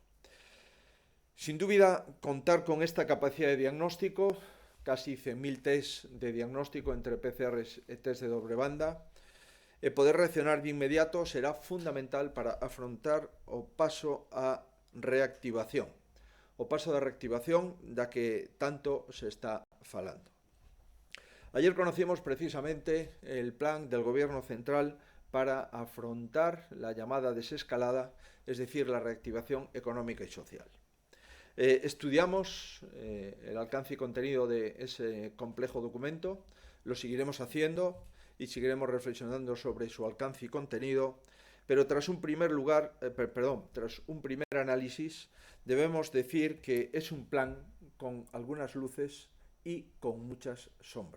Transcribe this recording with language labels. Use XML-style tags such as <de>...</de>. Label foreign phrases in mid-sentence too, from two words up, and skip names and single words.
<gl>Sin dúbida, contar con esta capacidade de diagnóstico, casi 100.000 test de diagnóstico entre PCRs e test de doble banda, e poder reaccionar de inmediato será fundamental para afrontar o paso a reactivación. O paso da reactivación da que tanto se está falando.</gl> <es>Ayer conocimos precisamente el plan del Gobierno central para afrontar la llamada desescalada, es decir, la reactivación económica y social. Estudiamos el alcance y contenido de ese complejo documento, lo seguiremos haciendo y seguiremos reflexionando sobre su alcance y contenido, pero tras un primer análisis, debemos decir que es un plan con algunas luces y con muchas sombras.</es>